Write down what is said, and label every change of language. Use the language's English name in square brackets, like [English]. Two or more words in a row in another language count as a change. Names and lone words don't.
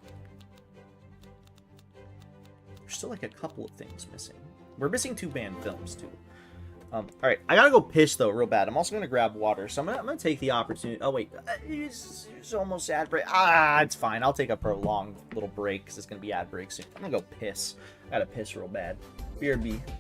[English] There's still like a couple of things missing. We're missing 2 banned films too. Alright, I gotta go piss though real bad. I'm also gonna grab water, so I'm gonna take the opportunity. Oh wait, it's almost ad break. It's fine. I'll take a prolonged little break because it's gonna be ad break soon. I'm gonna go piss. I gotta piss real bad. BRB.